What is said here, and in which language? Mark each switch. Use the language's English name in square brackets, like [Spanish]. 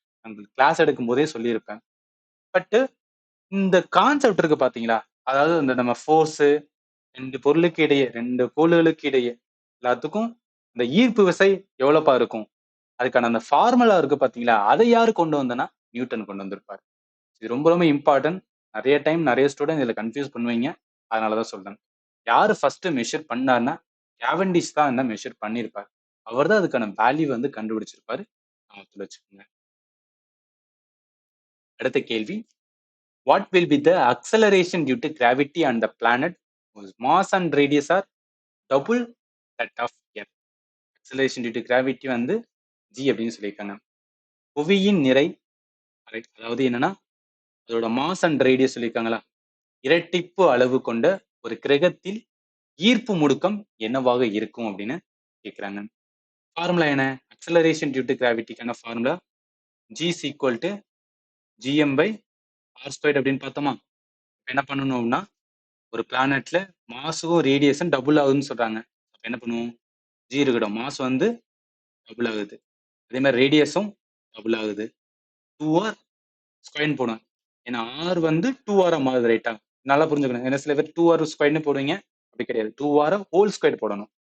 [Tamil] உங்களுக்கு கிளாஸ் எடுக்கும் போதே சொல்லியிருப்பேன். பட் இந்த கான்செப்ட் இருக்கு பாத்தீங்களா, அதாவது இந்த நம்ம ஃபோர்ஸ், ரெண்டு பொருளுக்கு இடையே, ரெண்டு கோள்களுக்கு இடையே எல்லாத்துக்கும் இந்த ஈர்ப்பு விசை எவ்வளவுப்பா இருக்கும், அதுக்கான அந்த ஃபார்முலா இருக்கு பாத்தீங்களா, அதை யாரு கொண்டு வந்தனா நியூட்டன் கொண்டு வந்திருப்பாரு. இது ரொம்ப ரொம்ப இம்பார்ட்டன்ட். நிறைய டைம் நிறைய ஸ்டூடெண்ட் இதுல கன்ஃபியூஸ் பண்ணுவீங்க. அதனாலதான் சொல்றேன். யாரு ஃபர்ஸ்ட் மெஷர் பண்ணாருன்னா கேவெண்டிஷ் தான் என்ன மெஷர் பண்ணிருப்பாரு. அவர் தான் அதுக்கான வேல்யூ வந்து கண்டுபிடிச்சிருப்பாரு. ஞாபகத்துல வச்சுக்கோங்க. அடுத்த கேள்வி. [English] What will be the acceleration due to gravity on the planet whose mass and radius are double that of Earth? [Tamil] Acceleration due to gravity வந்து g அப்படின்னு சொல்லியிருக்காங்க. புவியின் நிறை, அதாவது என்னன்னா அதோட மாஸ் அண்ட் ரேடியஸ் சொல்லியிருக்காங்களா, இரட்டிப்பு அளவு கொண்ட ஒரு கிரகத்தில் ஈர்ப்பு முடுக்கம் என்னவாக இருக்கும் அப்படின்னு கேட்கிறாங்க. ஃபார்முலா என்ன? Acceleration due to கிராவிட்டிக்கான formula [English] g is equal to gm by r squared [Tamil] அப்படின்னு பார்த்தோமா. என்ன பண்ணணும்னா ஒரு பிளானட்ல மாஸும் ரேடியஸும் டபுள் ஆகுதுன்னு சொல்றாங்க. அப்ப என்ன பண்ணுவோம், g இருக்கட்டும், மாஸ் வந்து டபுள் ஆகுது, அதே மாதிரி ரேடியஸும் டபுள் ஆகுது, 2r ஸ்கொயர்னு போடுவேன். ஏன்னா ஆர் வந்து 2r மாறுது, ரைட்டா? நல்லா புரிஞ்சுக்கணும். ஏன்னா சில பேர் 2r ஸ்கொயர்னு போடுவீங்க, அப்படி கிடையாது, 2r ஹோல் ஸ்கொயர் போடணும்.